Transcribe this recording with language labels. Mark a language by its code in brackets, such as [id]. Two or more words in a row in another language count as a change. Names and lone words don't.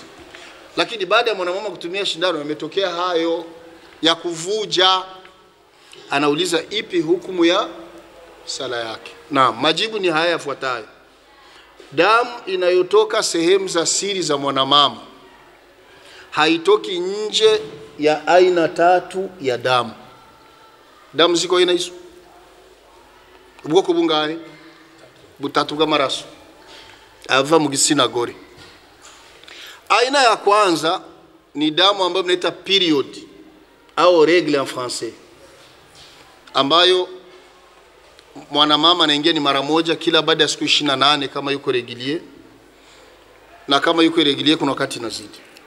[sw] Lakini baada ya mwanamama kutumia shindano yametokea hayo ya kuvuja, anauliza ipi hukumu ya sala yake? Naam, majibu ni haya yafuatayo. Damu inayotoka sehemu za siri za mwanamama haitoki nje ya aina tatu ya damu. Damu ziko aina hizo. [rw] Ubwoko bungani? Butatu bw'amaraso ava mu gitsina gore. [sw] Aina ya kwanza ni damu ambayo mnaita period au [fr] règle en français, [sw] ambayo mwanamama anaingia ni mara moja kila baada ya siku 28 kama yuko regulier, na kama yuko regulier kuna wakati inazidi.